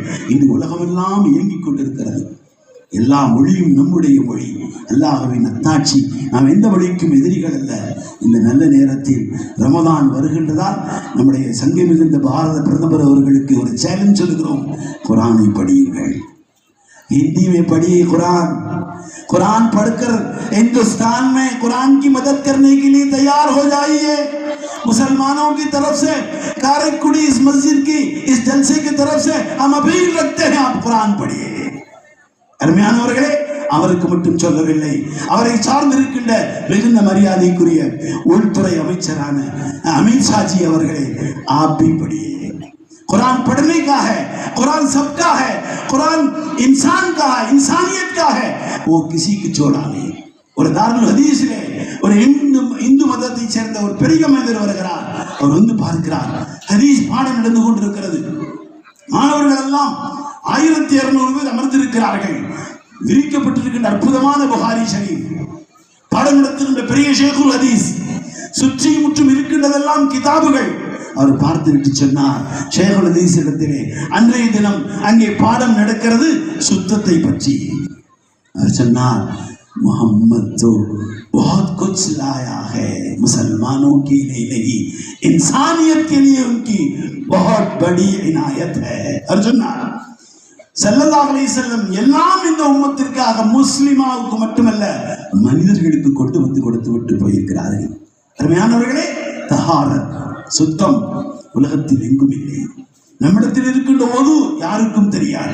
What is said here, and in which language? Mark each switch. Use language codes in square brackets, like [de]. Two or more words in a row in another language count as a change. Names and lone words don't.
[ta] இன்று உலகமெல்லாம் இயங்கிக் கொண்டிருக்கிறது. எல்லா மொழியும் நம்முடைய மொழி, அல்லாஹ்வின் அத்தாட்சி. நாம் எந்த மொழிக்கும் எதிரிகள் அல்ல. இந்த நல்ல நேரத்தில் ரமதான் வருகின்றதால் நம்முடைய சங்கை மிகுந்த பாரத பிரதமர் அவர்களுக்கு ஒரு சேலஞ்ச் சொல்கிறோம், குரானை படியுங்கள். [hi] हिंदी में पढ़िए कुरान। कुरान पढ़कर हिंदुस्तान में कुरान की मदद करने के लिए तैयार हो जाइए। मुसलमानों की तरफ से कारेकुड़ी इस मस्जिद की इस जलसे की तरफ से हम अपील रखते हैं, आप कुरान पढ़िए। [ta] அருமையானவர்களே, அவருக்கு மட்டும் சொல்லவில்லை, அவரை சார்ந்திருக்கின்ற மிகுந்த மரியாதைக்குரிய உள்துறை அமைச்சரான அமித்ஷாஜி அவர்களே, [hi] आप भी पढ़िए। कुरान पढ़ने का है, कुरान सबका है, कुरान इंसान का है, इंसानियत का है, वो किसी की छोड़ा नहीं। [ta] ஒரு தாருல் ஹதீஸிலே ஒரு இந்து மதத்தை சேர்ந்த ஒரு பெரிய மனிதர் வருகிறார். அவர் வந்து பார்க்கிறார், ஹதீஸ் பாடம் நடந்து கொண்டிருக்கிறது. மாணவர்கள் எல்லாம் 1200 பேர் அமர்ந்திருக்கிறார்கள். விரிக்கப்பட்டிருக்கின்ற அற்புதமான புகாரி ஷரீஃப், பாடம் நடத்துகின்ற பெரிய [ar] شيخ الحديث, [ta] சுற்றி முற்றும் இருக்கின்றதெல்லாம் கிதாபுகள். அவர் பார்த்து விட்டு சொன்னார், [ar] شيخ الحديث [ta] இடத்திலே அன்றைய தினம் அங்கே பாடம் நடக்கிறது சுத்தத்தை பற்றி. அவர் சொன்னார், [hi] मोहम्मद तो बहुत कुछ लाया है, मुसलमानों के लिए नहीं, इंसानियत के लिए उनकी बहुत बड़ी इनायत है। [ta] अर्जुन [ar] صلى الله عليه وسلم [ta] எல்லாம் இந்த உம்மத்திற்காக, முஸ்லிமாவுக்கு மட்டுமல்ல மனிதர்களுக்கு கொண்டு வந்து கொடுத்து விட்டு போயிருக்கிறார்கள். அருமையானவர்களே, தஹாரத், சுத்தம் உலகத்தில் எங்கும் இல்லை. நம்மிடத்தில் இருக்கின்ற ஒது யாருக்கும் தெரியாது.